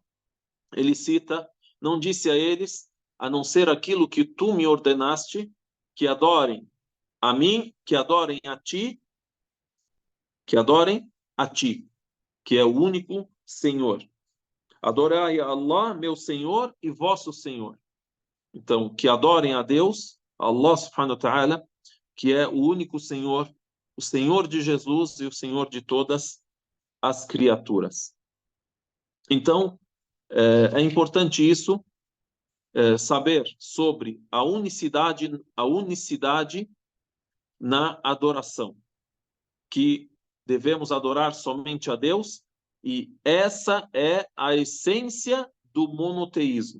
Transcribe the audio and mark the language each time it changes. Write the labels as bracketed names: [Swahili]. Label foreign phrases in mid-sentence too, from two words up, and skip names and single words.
[Portuguese] Ele cita: não disse a eles, a não ser aquilo que tu me ordenaste, que adorem a mim, que adorem a ti, que é o único Senhor. Adorai a Allah, meu Senhor e vosso Senhor. Então, que adorem a Deus, [Arabic] الله سبحانه وتعالى, [Portuguese] que é o único Senhor, o Senhor de Jesus e o Senhor de todas as criaturas. Então, é importante isso, saber sobre a unicidade na adoração, que devemos adorar somente a Deus, e essa é a essência do monoteísmo.